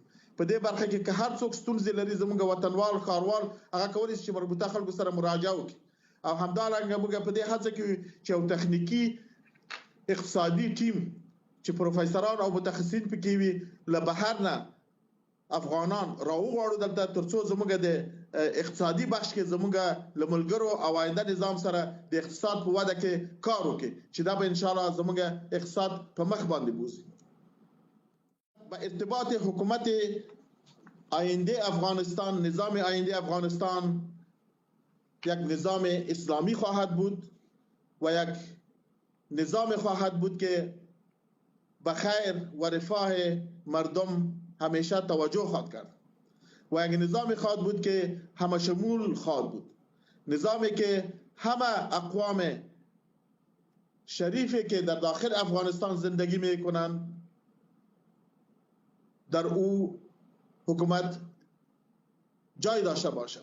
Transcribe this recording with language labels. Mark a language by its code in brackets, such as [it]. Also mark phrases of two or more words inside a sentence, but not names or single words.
[ps] په دې برخه کې که هر څوک ستونزې لري زموږ وطنوال ښاروال هغه کولی شي چې مربوطه خلکو سره مراجعه وکړي او همدارنګه موږ په دې هڅه کې چې یو تخنیکي اقتصادي ټیم چې پروفیسوران او متخصصین پکې وي له بهر نه افغانان راوغواړو دلته تر څو زموږ د اقتصادي بخش کې زموږ له ملګرو او آینده نظام سره د اقتصاد په وده کې کار وکړي چې دا به انشاءالله زموږ اقتصاد په مخ باندې بوزي. [fa] با ارتباط حکومت آینده افغانستان، نظام آینده افغانستان یک نظام اسلامی خواهد بود و یک نظام خواهد بود که به خیر و رفاه مردم همیشه توجه خواهد کرد و یک نظام خواهد بود که همه شمول خواهد بود، نظامی که همه اقوام شریفی که در داخل افغانستان زندگی می کنند در او حکومت جای داشته باشند.